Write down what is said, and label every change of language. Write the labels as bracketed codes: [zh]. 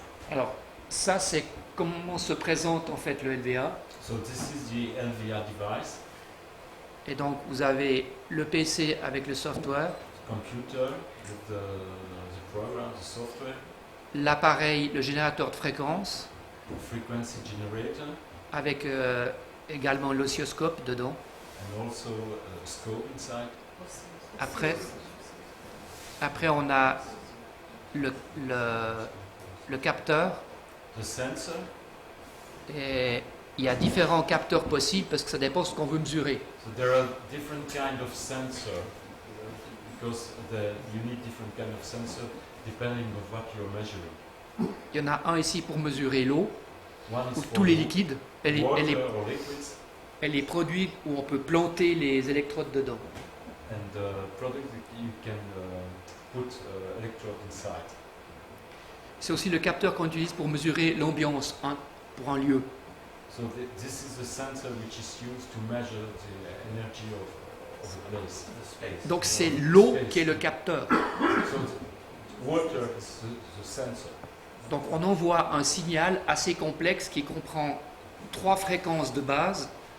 [fr] Alors, ça c'est comment se présente en fait le LVA. [en] So this is the LVA device, [fr] Et donc vous avez le PC avec le software, [en] computer with the program, the software, [fr] l'appareil, le générateur de fréquences, [en] frequency generator, [fr] avec également l'oscilloscope dedans. [en] and also a scope inside. [fr] Après on a le capteur, [en] The sensor. [fr] et il y a différents capteurs possibles parce que ça dépend de ce qu'on veut mesurer. [en] So there are different kind of sensor because you need different kind of sensor depending on what you're measuring. [fr] Il y en a un ici pour mesurer l'eau, [en] One is [fr] ou [en] for [fr] tous les liquides, et [en] water or liquids, [fr] les produits où on peut planter les électrodes dedans. [en] and the product that you can put electrode inside. [fr] C'est aussi le capteur qu'on utilise pour mesurer l'ambiance pour un lieu. [en] So this is the sensor which is used to measure the energy of a place. The space. [fr] Donc c'est l'eau qui est le capteur. [en] So water is the sensor. [fr] Donc on envoie un signal assez complexe qui comprend 3 fréquences de base,